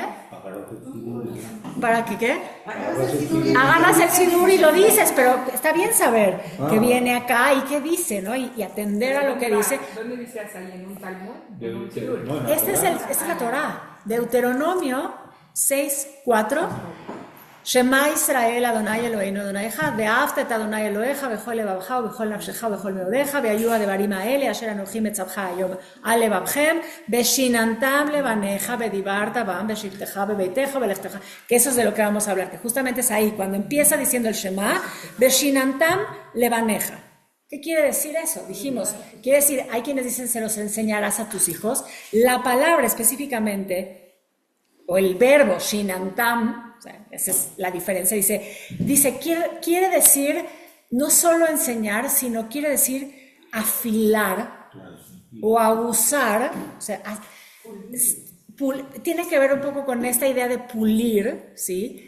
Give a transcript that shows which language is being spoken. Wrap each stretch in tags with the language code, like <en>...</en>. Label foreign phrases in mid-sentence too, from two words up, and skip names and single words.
<es>¿Para qué qué? Agarras el sidur y lo dices, pero está bien saber que viene acá y qué dice, ¿no? Y atender a lo que dice. ¿Dónde dice ahí en un Talmud? Esta es la Torah. Deuteronomio 6:4.</es> <he>שמע ישראל אדני אלהינו אדני אחד, ואהבת את אדני אלהיך בכל לבבך ובכל נפשך ובכל מאדך, והיו הדברים האלה אשר אנכי מצוך היום על לבבכם, ושננתם לבניך ודברת בם בשבתך בביתך בלכתך.</he> <es>Que eso es de lo que vamos a hablar, que justamente es ahí, cuando empieza diciendo el Shema,</es> <he>ושננתם לבניך.</he> <es>¿Qué quiere decir eso? Dijimos, quiere decir, hay quienes dicen se los enseñarás a tus hijos. La palabra específicamente, o el verbo shinantam, o sea, esa es la diferencia, quiere decir no solo enseñar, sino quiere decir afilar o abusar, o sea, tiene que ver un poco con esta idea de pulir, ¿sí?</es>